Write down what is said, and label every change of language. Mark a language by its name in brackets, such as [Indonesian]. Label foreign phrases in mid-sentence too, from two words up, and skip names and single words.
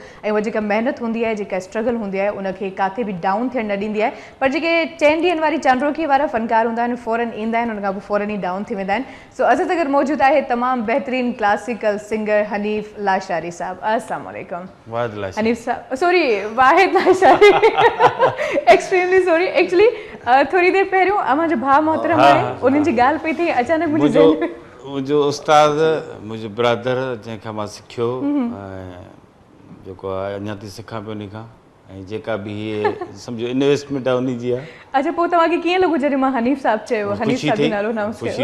[Sindhi] ऐं उहा जेका महिनत हूंदी आहे, जेका स्ट्रगल हूंदी आहे, उनखे काथे बि डाउन थियणु न ॾींदी आहे। पर जेके 4 ॾींहंनि वारी चांड्रोकी वारा फ़नकार हूंदा आहिनि, फ़ौरन ईंदा आहिनि, उन खां पोइ फ़ौरन ई डाउन थी वेंदा आहिनि। सो असां सां गॾु मौजूदु आहे तमामु बहितरीनु [English] classical singer [Sindhi] हनीफ़ लाशारी साहब। [Arabic] السلام عليكم. [Sindhi] हनीफ़ साहब, सॉरी, वाहिद लाशारी। [English] extremely sorry. [Sindhi] एक्चुअली थोरी देरि पहिरियों अव्हांजो भाउ मोहतरम आहे, उन्हनि जी ॻाल्हि पई थी, अचानक मुंहिंजो उस्ताद, मुंहिंजो ब्रदर जंहिंखां मां सिखियो, जेको आहे अञा थी सिखां पियो उन खां, ऐं जेका बि इहे सम्झो इन्वेस्टमेंट आहे उन जी आहे। अच्छा पोइ तव्हांखे कीअं लॻो जॾहिं मां हनीफ़ साहब चयो, हनीफ़ साहब जो नालो अनाउंस कयो?